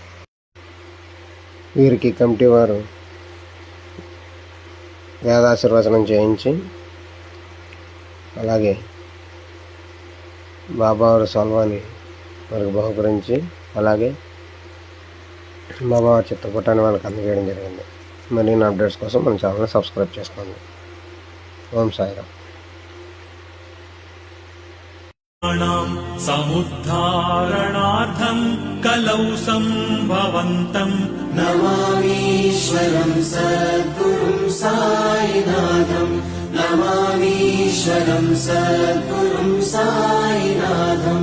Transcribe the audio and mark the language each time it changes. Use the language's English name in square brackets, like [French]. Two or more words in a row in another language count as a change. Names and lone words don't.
[Telugu] వీరికి కమిటీ వారు వేదాశీర్వచనం చేయించి అలాగే బాబావారి సల్వాని వారికి బహుకరించి అలాగే బాబావారి చిత్రపటాన్ని వాళ్ళకి అందజేయడం జరిగింది. మరిన్ని అప్డేట్స్ కోసం మన ఛానల్ని సబ్స్క్రైబ్ చేసుకోండి. ఓం సాయిరాం. [Sanskrit] समुद्धारणार्थं कलौ सम्भवन्तं नमामीश्वरं सद्गुरुं साईनाथं, नमामीश्वरं सद्गुरुं साईनाथं।